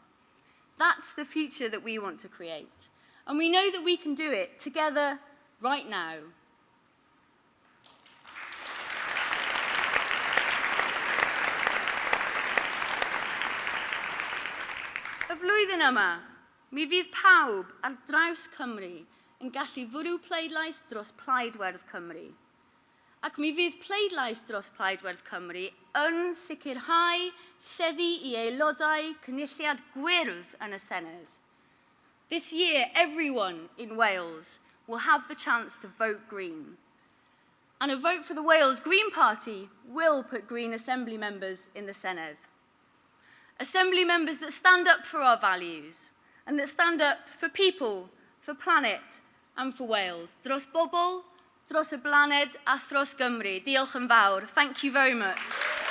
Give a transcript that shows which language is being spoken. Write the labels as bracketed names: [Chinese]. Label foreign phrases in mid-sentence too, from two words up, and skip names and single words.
[English] That's the future that we want to create, and we know that we can do it together right now. [Welsh] Y flwyddyn yma, mi fydd pawb ar draws Cymru yn gallu fwrw pleidlais dros Plaid Werdd Cymru. Ac mi fydd pleidlais dros Plaid Werdd Cymru yn sicrhau seddi I aelodau cynulliad gwyrdd yn y Senedd. [English] This year, everyone in Wales will have the chance to vote Green. And a vote for the Wales Green Party will put Green Assembly members in the Senedd. Assembly members that stand up for our values and that stand up for people, for planet and for Wales. [Welsh] Dros bobl, dros y blaned a thros Gymru. Diolch yn fawr. [English] Thank you very much.